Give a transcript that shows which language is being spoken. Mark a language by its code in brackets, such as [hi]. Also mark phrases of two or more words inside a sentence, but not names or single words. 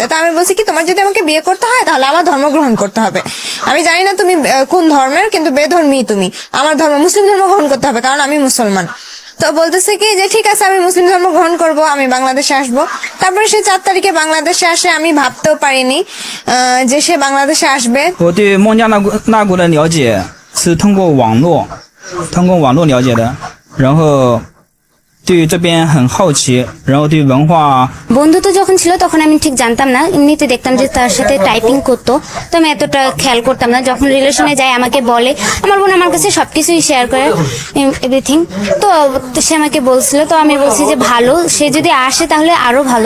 [bn] তো আমি বলছি কি তোমার যদি আমাকে বিয়ে করতে হয় তাহলে আমার ধর্ম গ্রহণ করতে হবে। আমি জানি না তুমি কোন ধর্মের, কিন্তু বেধর্মী তুমি। আমার ধর্ম মুসলিম ধর্ম গ্রহণ করতে হবে, কারণ আমি মুসলমান। তো বলতেছে কি যে ঠিক আছে আমি মুসলিম ধর্ম গ্রহণ করব, আমি বাংলাদেশে আসবো। তারপরে সে 4 তারিখে বাংলাদেশে আসে। আমি ভাবতেও পারিনি যে সে বাংলাদেশে আসবে। [zh] 我对孟加拉国的了解是通过网络了解的，然后对这边很好奇，然后对文化。 [bn] বন্ধুত্ব যখন ছিল তখন আমি ঠিক জানতাম না, এমনিতে দেখতাম যে তার সাথে টাইপিং করতো, তো আমি এতটা খেয়াল করতাম না। যখন রিলেশনে যায় আমাকে বলে, আমার বোন আমার কাছে সবকিছুই শেয়ার করে, এভরিথিং। তো সে আমাকে বলছিল, তো আমি বলছি যে ভালো, সে যদি আসে তাহলে আরো ভালো।